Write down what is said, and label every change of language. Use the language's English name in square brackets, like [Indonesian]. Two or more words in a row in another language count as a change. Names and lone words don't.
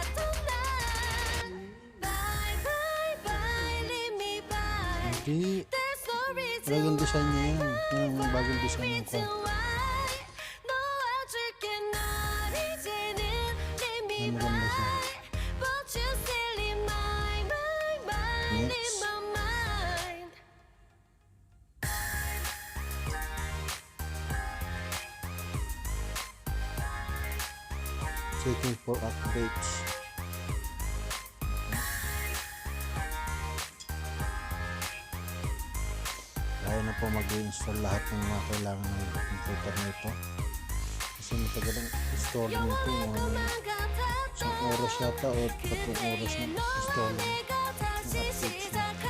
[Filipino] Hindi. Bagong design niya yan. Yung bagong design ng kwan. [Korean] 놓아줄게 널 이제는 [English] Let me [Filipino] Maganda siya. [English] But you still in my mind in Next. my mind. Checking for updates. [Filipino] Kaya na po mag-i-install lahat ng mga kailangan ng computer nito. Kasi matagal ang installing nito. Isang oras yata o 3 oras na installing ng updates na.